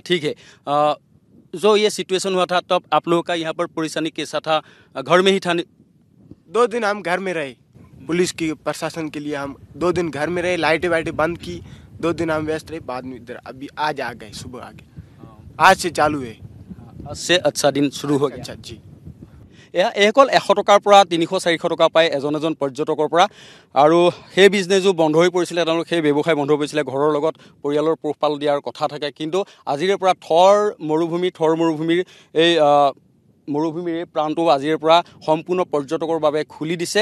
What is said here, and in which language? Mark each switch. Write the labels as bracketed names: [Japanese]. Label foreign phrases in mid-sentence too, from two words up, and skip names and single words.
[Hindi] ठीक है, जो ये सिचुएशन हुआ था तब आप लोगों का यहाँ पर परेशानी कैसा था? घर में ही था? 2 दिन हम घर में रहे, पुलिस की प्रशासन के लिए हम 2 दिन घर में रहे। लाइटें वाइटें बंद की, 2 दिन हम व्यस्त रहे। बाद में इधर अभी आज आ गए, सुबह आ गए। आज से चालू है, आज से अच्छा दिन शुरू हो गया। अच्छा जी। [Assamese] এইসকল 100 টকাৰ পৰা 300-400 টকা পায় এজন পৰ্যটকৰ পৰা, আৰু সেই বিজনেছো বন্ধ হৈ পৰিছিলে, তেওঁলোক সেই ব্যৱসায় বন্ধ হৈ পৰিছিলে। ঘৰৰ লগত পৰিয়ালৰ পোহপাল দিয়াৰ কথা থাকে, কিন্তু আজিৰে পৰা থৰ মৰুভূমিৰ এই মৰুভূমিৰ এই প্ৰান্তটো আজিৰে পৰা সম্পূৰ্ণ পৰ্যটকৰ বাবে খুলি দিছে।